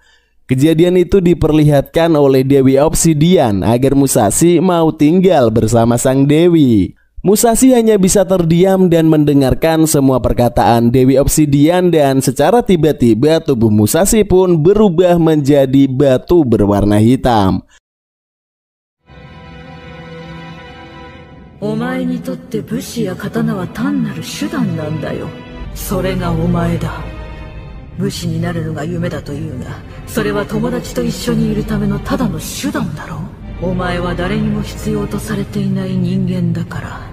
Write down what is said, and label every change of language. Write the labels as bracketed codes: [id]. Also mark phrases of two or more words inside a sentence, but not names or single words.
[id] Kejadian itu diperlihatkan oleh Dewi Obsidian agar Musashi mau tinggal bersama sang dewi. Musashi hanya bisa terdiam dan mendengarkan semua perkataan Dewi Obsidian dan secara tiba-tiba tubuh Musashi pun berubah menjadi batu berwarna hitam. [ja] お前にとって武士や刀は単なる手段なんだよ。それがお前だ。武士になるのが夢だというが、それは友達と一緒にいるためのただの手段だろう。お前は誰にも必要とされていない人間だから。